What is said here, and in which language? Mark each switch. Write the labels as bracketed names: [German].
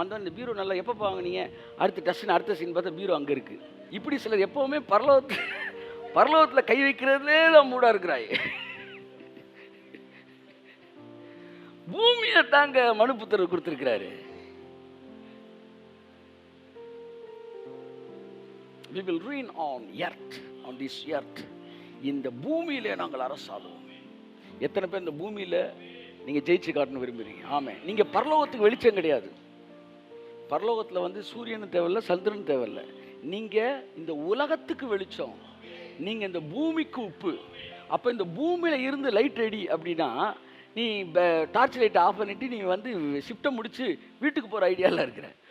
[Tamil] வந்தால் இந்த பீரோ நல்லா எப்போ வாங்கினீங்க, அடுத்த சீன் பார்த்தா பீரோ அங்கே இருக்கு. இப்படி சிலர் எப்பவுமே பரலோகத்தில் கை வைக்கிறதுலே தான் மூடா இருக்கிறாய். பூமியை தாங்க மனுபுத்திரர் கொடுத்திருக்கிறாரு. [English] We will reign on earth, on this earth. [Tamil] இந்த பூமியிலே நாங்கள் அரசாளுவோம். எத்தனை பேர் இந்த பூமியில நீங்க ஜெயிச்சு காட்டணும் விரும்புறீங்க? ஆமே. நீங்க பரலோகத்துக்கு வெளிச்சம் கிடையாது. பரலோகத்துல வந்து சூரியனும் தேவையில்லை, சந்திரன் தேவையில்லை. நீங்க இந்த உலகத்துக்கு வெளிச்சம், நீங்க இந்த பூமிக்கு உப்பு. அப்ப இந்த பூமியில இருந்து லைட் ரெடி அப்படின்னா, நீ டார்ச் லைட் ஆஃப் பண்ணிட்டு நீ வந்து ஷிஃப்ட்டை முடிச்சு வீட்டுக்கு போற ஐடியால இருக்கிற.